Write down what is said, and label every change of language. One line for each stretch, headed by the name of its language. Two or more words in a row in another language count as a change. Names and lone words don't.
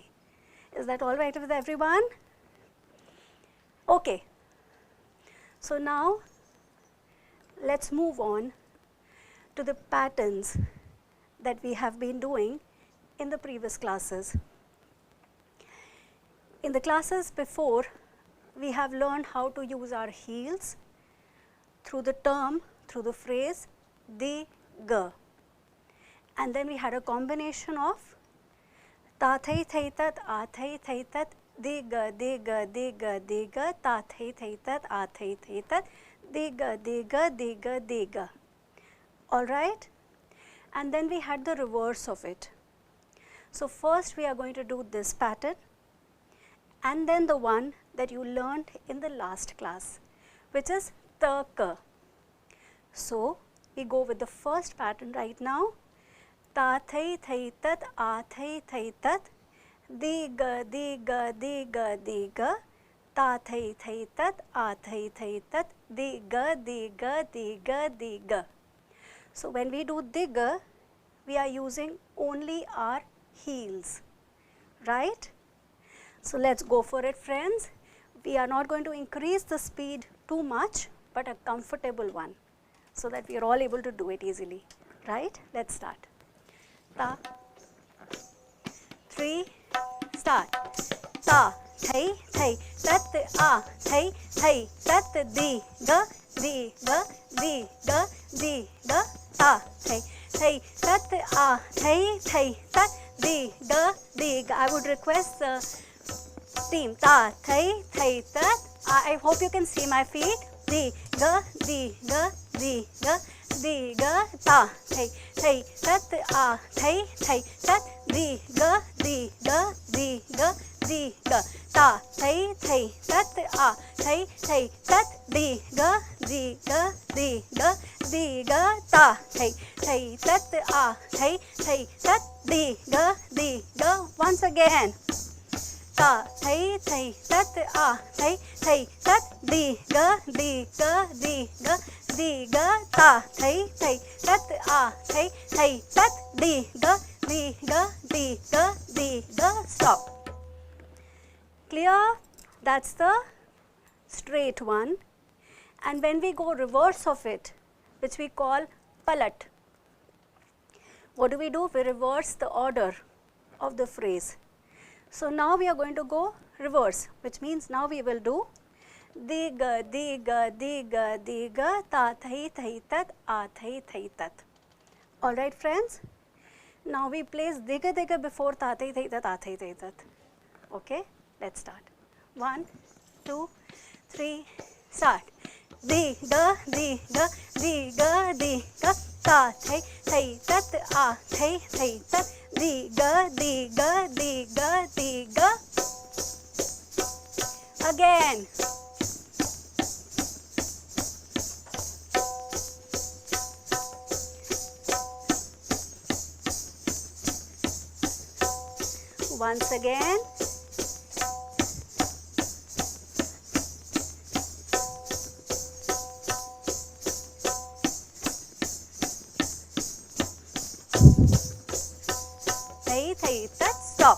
English: Is that alright with everyone? Okay, so now let's move on to the patterns that we have been doing in the previous classes. In the classes before, we have learned how to use our heels through the term, through the phrase de ga. And then we had a combination of ta thai thai tat, a thai thai tat, di ga di ga di ga di ga, ta thai thai tat, a thai thai tat, di ga di ga di ga di ga. All right? And then we had the reverse of it. So first we are going to do this pattern, and then the one that you learned in the last class, which is ta ka. So we go with the first pattern right now. Ta thai thai tat, a thai thai tat, di ga di ga di ga di ga, ta thai thai tat, a thai thai tat, di ga di ga di ga di ga. So when we do di ga, we are using only our heels, right? So let's go for it, friends. We are not going to increase the speed too much, but a comfortable one, so that we are all able to do it easily, right? Let's start. Ta, 3, start. Ta, thai, thai, tat, a, thai, thai, tat, di, ga, di, ga, di, ga, di, ga, ta, thai, thai, tat, a, thai, thai, tat, di, ga, di, ga. I would request the team. Ta, thai, thai, tat. I hope you can see my feet. Di, ga, di, ga, di, ga, di, ga, ta, thai, thai, tat, a, thai, thai, tat, di, ga, di, ga, di, ga, di, ga, ta, thai, thai, tat, a, thai, thai, tat, di, ga, di, ga, di, ga, di, ga, ta, thai, thai, tat, a, thai, thai, tat, di, ga, di, ga. Once again. Ta, thai, thai, tat, a, thai, thai, tat, di, ga, di, ga, di, ga, di, ga, ta, thai, thai, tat, a, thai, thai, tat, di, ga, di, ga, di, ga, di, ga. Stop. Clear? That's the straight one. And when we go reverse of it, which we call palat, what do? We reverse the order of the phrase. So now we are going to go reverse, which means now we will do di ga di ga di ga di ga, ta thai thai tat, a thai thai tat. All right, friends. Now we place di ga before ta thai thai tat, a thai thai tat. Okay, let's start. 1, 2, 3, start. Di ga di ga di ga di ga, ta thai thai tat, a thai thai tat, di ga di ga di ga di ga. Again. Once again. Thai thai tat, stop.